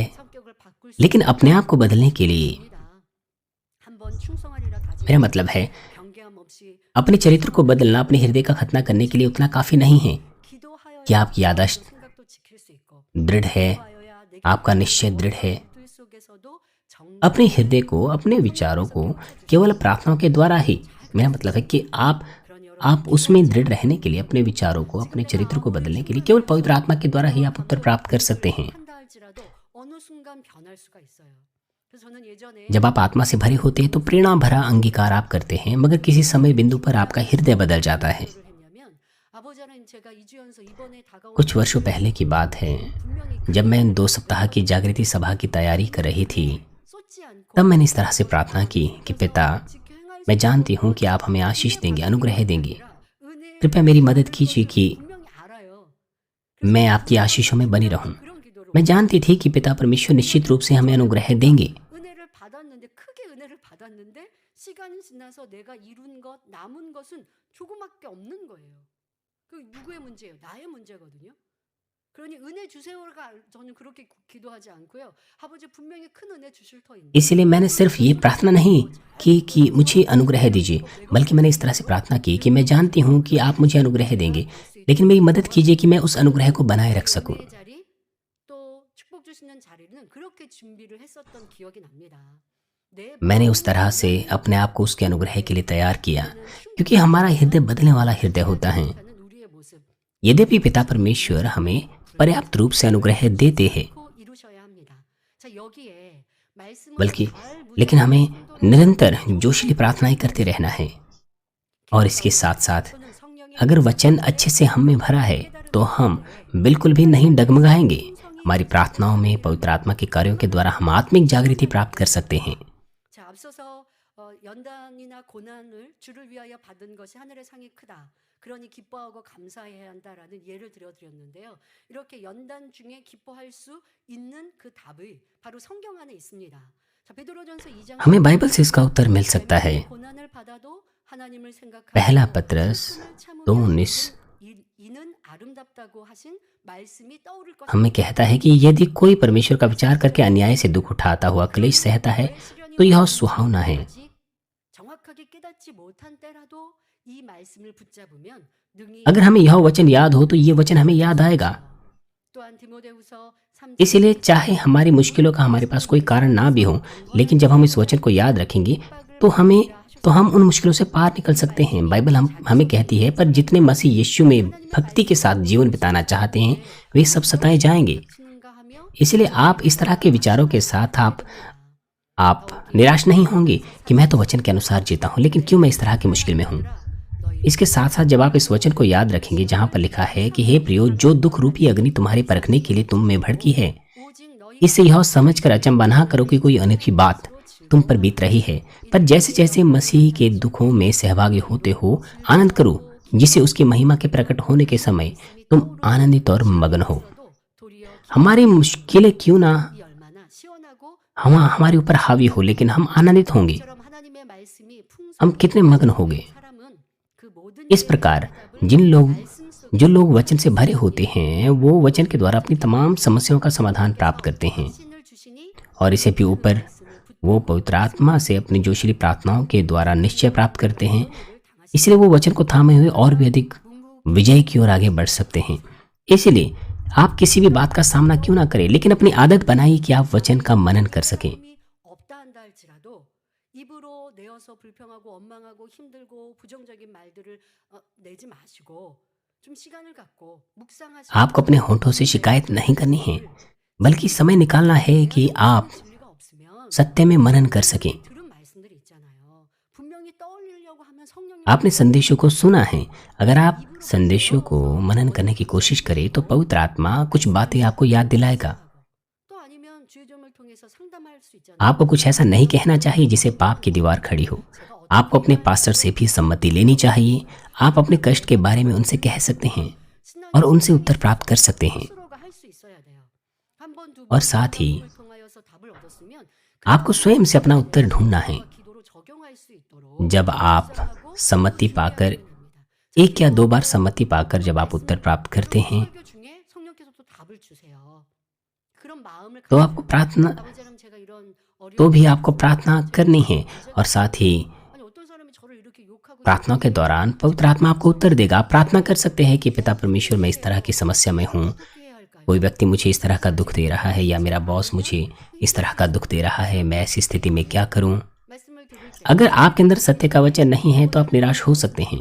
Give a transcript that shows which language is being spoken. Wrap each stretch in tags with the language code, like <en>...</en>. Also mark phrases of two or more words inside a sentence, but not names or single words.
<ko>성격을 바꿀 수</ko> <hi>लेकिन अपने आप को बदलने के लिए,</hi> <ko>있습니다. 한번 충성하리라 다짐</ko> <hi>मेरा मतलब है</hi> <ko>경계함 없이</ko> <hi>अपने चरित्र को बदलना अपने हृदय का खतना करने के लिए उतना काफी नहीं है</hi> <ko>기도하여야</ko> <hi>कि आपकी याददाश्त</hi> <ko>생각도 지킬 수 있고</ko> <hi>दृढ़ है,</hi> <ko>기도하여야 내</ko> <hi>आपका निश्चय दृढ़ है।</hi> <ko>들 속에서도 정</ko> <hi>अपने हृदय को, अपने विचारों को केवल प्रार्थनाओं के द्वारा ही, मेरा मतलब है कि आप उसमें दृढ़ रहने के लिए, अपने विचारों को, अपने चरित्र को बदलने के लिए केवल पवित्र आत्मा के द्वारा ही आप उत्तर प्राप्त कर सकते हैं।</hi> <ko>한다 할지라도 어느 순간 변할 수가 있어요. 그래서 저는 예전에</ko> <hi>जब आप आत्मा से भरे होते हैं तो प्रेरणा भरा अंगीकार आप करते हैं, मगर किसी समय बिंदु पर आपका हृदय बदल जाता है।</hi> <ko>를 했냐면 아버지 하나님 제가 2주 연속 이번에 다가오는</ko> <hi>कुछ वर्षों पहले की बात है,</hi> <ko>분명히</ko> <hi>जब मैं 2 सप्ताह की जागृति सभा की तैयारी कर रही थी,</hi> <ko>쏟지 않고</ko> <hi>तब मैंने इस तरह से प्रार्थना की कि पिता,</hi> <ko>지켜 행할</ko> <hi>मैं जानती हूँ कि आप हमें आशीष देंगे, अनुग्रह देंगे।</hi> <ko>은혜</ko> <hi>कृपया मेरी मदद कीजिए कि</hi> <ko>분명히 알아요.</ko> <hi>मैं आपकी आशीषों में बनी रहूं।</hi> <ko>그런 기도를</ko> <hi>मैं जानती थी कि पिता परमेश्वर निश्चित रूप से हमें अनुग्रह देंगे,</hi> <ko>은혜를 받았는데 크게 은혜를 받았는데 시간이 지나서 내가 이룬 것 남은 것은 조금밖에 없는 거예요. 그 누구의 문제예요? 나의 문제거든요. 그러니 은혜 주세요가 저는 그렇게 기도하지 않고요. 아버지 분명히 큰 은혜 주실 터인데</ko> <hi>इसीलिए मैंने सिर्फ ये प्रार्थना नहीं की कि मुझे अनुग्रह दीजिए, बल्कि मैंने इस तरह से प्रार्थना की कि मैं जानती हूँ कि आप मुझे अनुग्रह देंगे, लेकिन मेरी मदद कीजिए कि मैं उस अनुग्रह को बनाए रख सकूं।</hi> <ko>은혜의 자리 또 축복 주시는 자리는 그렇게 준비를 했었던 기억이 납니다. 내</ko> <hi>मैंने उस तरह से अपने आप को उसके अनुग्रह के लिए तैयार किया, क्योंकि हमारा हृदय बदलने वाला हृदय होता है।</hi> <ko>하는 우리의 모습</ko> <hi>यद्यपि पिता परमेश्वर हमें पर्याप्त रूप से अनुग्रह देते हैं,</hi> <ko>꼭 이루셔야 합니다. 자, 여기에 말씀을</ko> <hi>बल्कि</hi> <ko>잘</ko> <hi>लेकिन हमें</hi> <ko>묵상하는</ko> <hi>निरंतर जोशीली प्रार्थनाएं करते रहना है। और इसके साथ साथ</hi> <ko>또는 성령의</ko> <hi>अगर वचन अच्छे से हम में भरा है तो हम बिल्कुल भी नहीं डगमगाएंगे। हमारी प्रार्थनाओं में पवित्र आत्मा के कार्यों के द्वारा हम आत्मिक जागृति प्राप्त कर सकते हैं।</hi> <ko>자, 앞서서 연단이나 고난을 주를 위하여 받은 것이 하늘의 상이 크다. 그러니 기뻐하고 감사해야 한다라는 예를 들어드렸는데요. 이렇게 연단 중에 기뻐할 수 있는 그 답이 바로 성경 안에 있습니다. 자, 베드로전서 2장</ko> <hi>हमें बाइबल से इसका उत्तर मिल सकता है।</hi> <ko>고난을 받아도 하나님을 생각하고</ko> <hi>पहला पत्रस</hi> <ko>슬픔을 2:19 이는 아름답다고 하신 말씀이 떠오를 것이다.</ko> <hi>हमें कहता है कि यदि कोई परमेश्वर का विचार करके अन्याय से दुख उठाता हुआ क्लेश सहता है तो यह सुहावना है।</hi> <ko>아직 정확하게 깨닫지 못한 때라도 이 말씀을 붙잡으면 능히</ko> <hi>अगर हमें यह वचन याद हो तो ये वचन हमें याद आएगा।</hi> <ko>또한 디모데후서 3장</ko> <hi>इसीलिए चाहे हमारी मुश्किलों का हमारे पास कोई कारण ना भी हो, लेकिन जब हम इस वचन को याद रखेंगे तो हम उन मुश्किलों से पार निकल सकते हैं। बाइबल हमें कहती है, पर जितने मसीह यीशु में भक्ति के साथ जीवन बिताना चाहते हैं वे सब सताए जाएंगे।</hi> <ko>치는가 하며</ko> <hi>इसलिए आप इस तरह के विचारों के साथ आप निराश नहीं होंगे कि मैं तो वचन के अनुसार जीता हूँ, लेकिन क्यों मैं इस तरह की मुश्किल में हूँ। इसके साथ साथ जब आप इस वचन को याद रखेंगे जहाँ पर लिखा है कि हे प्रियो, जो दुख रूपी अग्नि तुम्हारे परखने के लिए तुम में भड़की है,</hi> <ko>오직 너희</ko> <hi>इससे यह समझकर अचंबा ना करो कि कोई अनोखी बात तुम पर बीत रही है, पर जैसे जैसे मसीह के दुखों में सहभागी होते हो आनंद करो, जिससे उसकी महिमा के प्रकट होने के समय तुम आनंदित और मगन हो।</hi> <ko>도리어</ko> <hi>हमारी मुश्किलें क्यों ना</hi> <ko>이 얼마나 시원하고</ko> <hi>हमारे ऊपर हावी हो, लेकिन हम आनंदित होंगे।</hi> <ko>처럼 하나님의 말씀이</ko> <hi>हम कितने मगन होंगे।</hi> <ko>사람은 그 मो든</ko> <hi>इस प्रकार जो लोग वचन से भरे होते हैं वो वचन के द्वारा अपनी तमाम समस्याओं का समाधान प्राप्त करते हैं।</hi> <ko>신을 주시니</ko> <hi>और इसे भी ऊपर वो पवित्र आत्मा से अपनी जोशीली प्रार्थनाओं के द्वारा निश्चय प्राप्त करते हैं। इसलिए वो वचन को थामे हुए और भी अधिक विजय की ओर आगे बढ़ सकते हैं। इसलिए आप किसी भी बात का सामना क्यों ना करें, लेकिन अपनी आदत बनाइए कि आप वचन का मनन कर सकें।</hi> <ko>없다 한다 할지라도 입으로 내어서 불평하고 원망하고 힘들고 부정적인 말들을 내지 마시고 좀 시간을 갖고 묵상하시고</ko> <hi>आपको अपने होठों से शिकायत नहीं करनी है, बल्कि समय निकालना है कि आप</hi> <ko>진리가 없으면</ko> <hi>सत्य में मनन कर सकें।</hi> <ko>들은 말씀들이 있잖아요. 분명히 떠올리려고 하면 성령이</ko> <hi>आपने संदेशों को सुना है, अगर आप संदेशों को मनन करने की कोशिश करें तो पवित्र आत्मा कुछ बातें आपको याद दिलाएगा।</hi> <ko>또 아니면 주의점을 통해서 상담할 수 있잖아요.</ko> <hi>आपको कुछ ऐसा नहीं कहना चाहिए जिसे पाप की दीवार खड़ी हो। आपको अपने पास्टर से भी सम्मति लेनी चाहिए। आप अपने कष्ट के बारे में उनसे कह सकते हैं और उनसे उत्तर प्राप्त कर सकते हैं।</hi> <ko>스스로가 할 수 있어야 돼요. 한 번, 두 번,</ko> <hi>और साथ ही</hi> <ko>을 통하여서 답을 얻었으면</ko> <hi>आपको स्वयं से अपना उत्तर ढूंढना है।</hi> <ko>기도로 적용할 수 있도록</ko> <hi>जब आप सम्मति पाकर एक या दो बार सम्मति पाकर जब आप उत्तर प्राप्त करते हैं</hi> <ko>설교 중에 성령께서 또 답을 주세요. 그런 마음을</ko> <hi>तो आपको प्रार्थना</hi> <ko>아버지랑 제가 이런</ko> <hi>तो भी आपको प्रार्थना करनी है। और साथ ही</hi> <ko>아니 어떤 사람이 저를 이렇게 욕하고</ko> <hi>प्रार्थना के दौरान पवित्र आत्मा आपको उत्तर देगा। आप प्रार्थना कर सकते हैं कि पिता परमेश्वर, मैं इस तरह की समस्या में हूँ,</hi> <ko>어떻게 해야 할까요?</ko> <hi>कोई व्यक्ति मुझे इस तरह का दुख दे रहा है या मेरा बॉस मुझे इस तरह का दुख दे रहा है, मैं ऐसी स्थिति में क्या करूं।</hi> <ko>말씀을 들을 때</ko> <hi>अगर आपके अंदर सत्य का वचन नहीं है तो आप निराश हो सकते हैं।</hi>